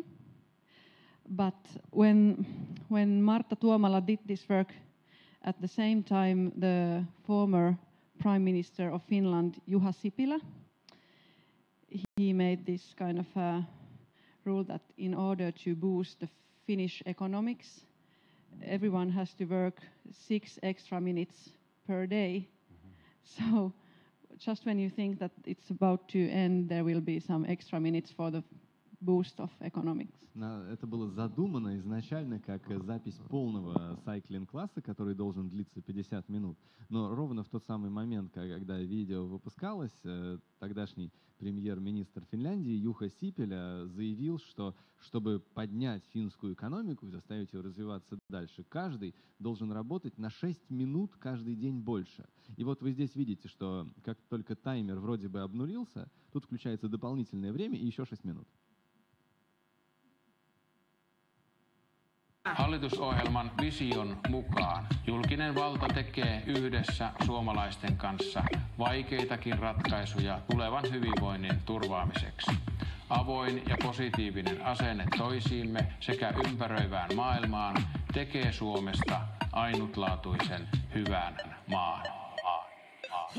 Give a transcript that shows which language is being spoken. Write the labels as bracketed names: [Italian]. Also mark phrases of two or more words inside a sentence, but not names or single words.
[English] But when Martta Tuomala did this work, at the same time the former Prime Minister of Finland, Juha Sipilä, he made this kind of a rule that in order to boost the Finnish economics, everyone has to work 6 extra minutes per day. So just when you think that it's about to end, there will be some extra minutes for the boost of economics. [Russian] Это было задумано изначально как запись полного сайклинг-класса, который должен длиться 50 минут. Но ровно в тот самый момент, когда видео выпускалось, тогдашний премьер-министр Финляндии Юха Сипилä заявил, что чтобы поднять финскую экономику и заставить ее развиваться дальше, каждый должен работать на 6 минут каждый день больше. И вот вы здесь видите, что как только таймер вроде бы обнулился, тут включается дополнительное время и еще 6 минут. [Finnish] Hallitusohjelman vision mukaan julkinen valta tekee yhdessä suomalaisten kanssa vaikeitakin ratkaisuja tulevan hyvinvoinnin turvaamiseksi. Avoin ja positiivinen asenne toisiimme sekä ympäröivään maailmaan tekee Suomesta ainutlaatuisen hyvän maan.